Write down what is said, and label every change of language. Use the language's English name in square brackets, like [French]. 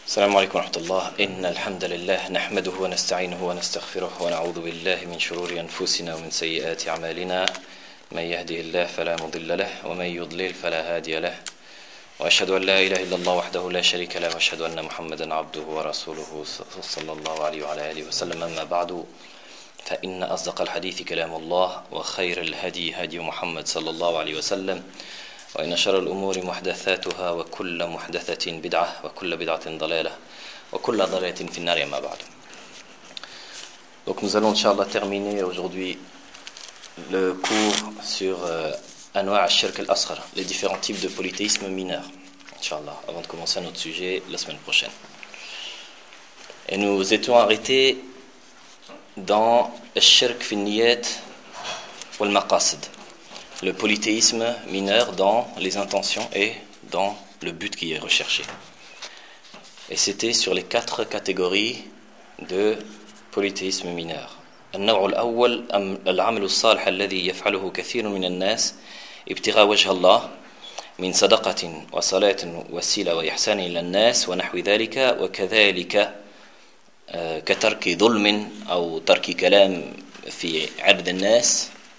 [Arabic] السلام عليكم ورحمة الله. إن الحمد لله نحمده ونستعينه ونستغفره ونعوذ بالله من شرور أنفسنا ومن سيئات أعمالنا، من يهده الله فلا مضل له ومن يضلل فلا هادي له، وأشهد أن لا إله إلا الله وحده لا شريك له، وأشهد أن محمدا عبده ورسوله صلى الله عليه وعلى آله وسلم. أما بعد، فإن أصدق الحديث كلام الله، وخير الهدي هدي محمد صلى الله عليه وسلم، وإن شر الأمور محدثاتها، وكل محدثة بدعة، وكل بدعة ضلالة، وكل ضلالة في النار. أما بعد، [French] donc nous allons inshallah terminer aujourd'hui le cours sur [Arabic] anwa' al-shirk al-asghar, [French] les différents types de polythéisme mineur, inshallah, avant de commencer notre sujet la semaine prochaine. Et nous étions arrêtés dans [Arabic] al-shirk fi al-niyyat wal-maqasid, [French] le polythéisme mineur dans les intentions et dans le but qui est recherché. Et c'était sur les quatre catégories de polythéisme mineur. [Arabic] النوع الأول العمل الصالح الذي يفعله كثير من الناس ابتغاء وجه الله من صدقة وصلاة وسيلة وإحسان إلى الناس ونحو ذلك، وكذلك كترك ظلم أو ترك كلام في عرض الناس